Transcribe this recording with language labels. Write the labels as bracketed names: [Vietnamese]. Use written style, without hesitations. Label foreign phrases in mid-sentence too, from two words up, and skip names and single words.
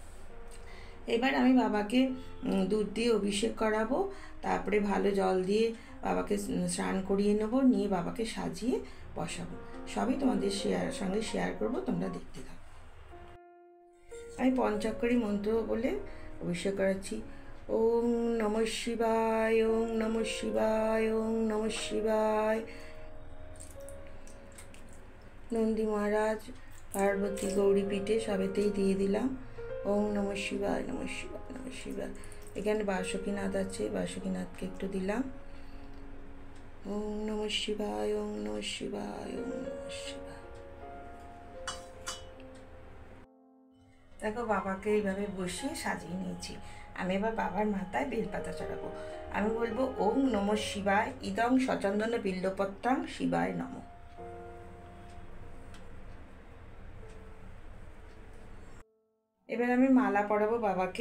[Bangla] এবার আমি বাবাকে দুধ দিয়ে অভিষেক করাবো, তারপরে ভালো জল দিয়ে বাবাকে স্নান করিয়ে নেবো, নিয়ে বাবাকে সাজিয়ে বসাবো। সবই তোমাদের সঙ্গে শেয়ার করব, তোমরা দেখতে থাকো। আমি পঞ্চাক্ষরী মন্ত্র বলে অভিষেক করাচ্ছি। [Sanskrit] ওং নমঃ শিবায়, ওং নমঃ শিবায়, ওং নমঃ শিবায়। [Bangla] নন্দী মহারাজ, পার্বতী, গৌরী পীঠে সবেতেই দিয়ে দিলাম। [Sanskrit] ওং নমঃ শিবায়, নমঃ শিবায়, নমঃ শিবায়। [Bangla] এখানে বাসুকীনাথ আছে, বাসুকীনাথকে একটু দিলাম। [Sanskrit] ওং নমঃ শিবায়, ওং নমঃ শিবায়, ওং নমঃ শিবায়। [Bangla] দেখো, বাবাকে এইভাবে বসিয়ে সাজিয়ে নিয়েছি। আমি এবার বাবার মাথায় বেলপাতা চড়াবো। আমি বলবো [Sanskrit] ওং নমঃ শিবায়, ইদং সচন্দন বিল্বপত্রাং শিবায় নমঃ। [Bangla] এবার আমি মালা পরাবো বাবাকে।